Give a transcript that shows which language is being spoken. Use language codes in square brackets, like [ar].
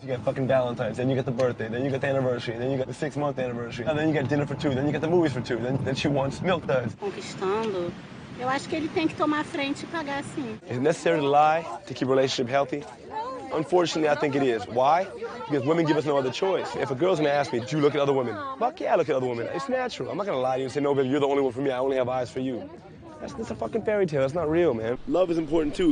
[en] You got fucking Valentine's, then you get the birthday, then you get the anniversary, then you got the 6-month anniversary, and then you get dinner for 2, then you get the movies for 2, then she wants milk duds. [pt] Conquistando. Eu acho que ele tem que tomar a frente e pagar sim. [en] Is it necessary to lie to keep a relationship healthy? Unfortunately, I think it is. Why? Because women give us no other choice. If a girl's gonna ask me, do you look at other women? Fuck yeah, I look at other women. It's natural. I'm not gonna lie to you and say, no, baby, you're the only one for me. I only have eyes for you. That's a fucking fairy tale. That's not real, man. Love is important, too.